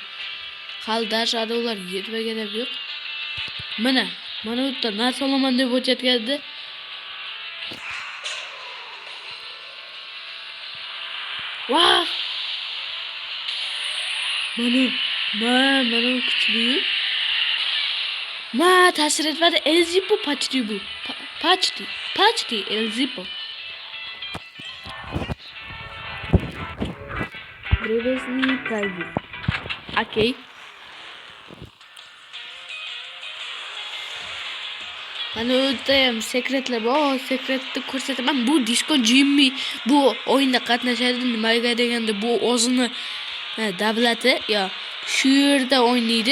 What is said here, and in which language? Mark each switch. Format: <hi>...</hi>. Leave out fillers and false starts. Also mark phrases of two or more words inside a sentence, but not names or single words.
<uz>Hali dash anavlar yetmagan ham yo'q. Mana bu yerda narsa olaman deb o'tayotganda vah! Mana kuchli. Ta'sir etmadi. El Zipo почти bu.</uz> <ru>Почти El Zipo. Древесный правил. Окей.</ru> <uz>Mana o'ta ham sekretlar bor. Sekretni ko'rsataman. Bu Disco Jimmy bu o'yinda qatnashadi. Nimaga deganda bu o'zini davlati yo shu yerda o'ynaydi.</uz>